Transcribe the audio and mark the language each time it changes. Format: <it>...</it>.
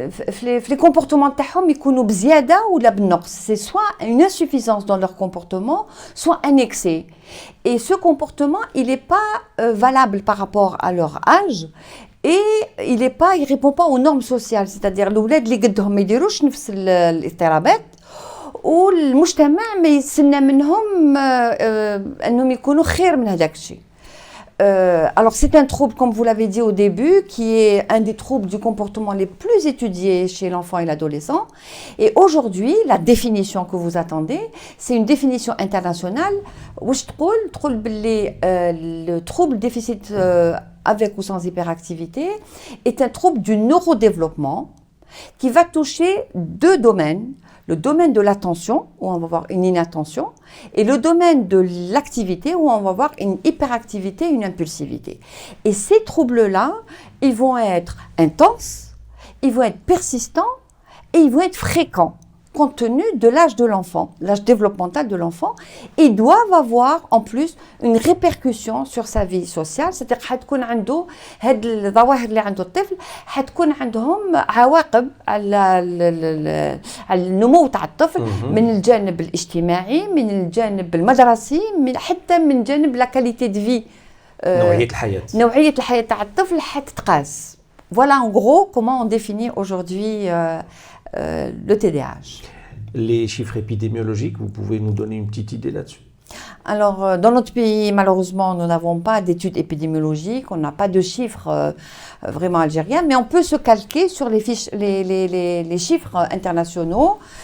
<ar>في les comportements تاعهم يكونوا بزيادة ولا بالنقص.</ar> <fr>C'est soit une insuffisance dans leur comportement, soit un excès. Et ce comportement, il n'est pas valable par rapport à leur âge. Et il répond pas aux normes sociales, c'est-à-dire</fr> <ar>الأولاد اللي قدهم ما يديروش نفس الاضطرابات والمجتمع ما يستنى منهم انهم يكونوا خير من هذاك الشيء.</ar> <fr>Alors c'est un trouble, comme vous l'avez dit au début, qui est un des troubles du comportement les plus étudiés chez l'enfant et l'adolescent. Et aujourd'hui, la définition que vous attendez, c'est une définition internationale. Le trouble déficit avec ou sans hyperactivité est un trouble du neurodéveloppement qui va toucher deux domaines. Le domaine de l'attention, où on va voir une inattention, et le domaine de l'activité, où on va voir une hyperactivité, une impulsivité. Et ces troubles-là, ils vont être intenses, ils vont être persistants et ils vont être fréquents, compte tenu de l'âge de l'enfant, l'âge développemental de l'enfant. Ils doivent avoir en plus une répercussion sur sa vie sociale, c'est-à-dire</fr> <ar>حتكون عنده هاد الظواهر اللي عنده الطفل حتكون عندهم عواقب على النمو تاع الطفل من الجانب الاجتماعي، من الجانب المدرسي، حتى من جانب لا كاليتي دو في نوعية الحياة تاع الطفل حتتقاس.</ar> <fr>Voilà en gros comment on définit aujourd'hui le TDAH. Les chiffres épidémiologiques, vous pouvez nous donner une petite idée là-dessus? Alors, dans notre pays, malheureusement, nous n'avons pas d'études épidémiologiques, on n'a pas de chiffres vraiment algériens, mais on peut se calquer sur les chiffres internationaux.</fr>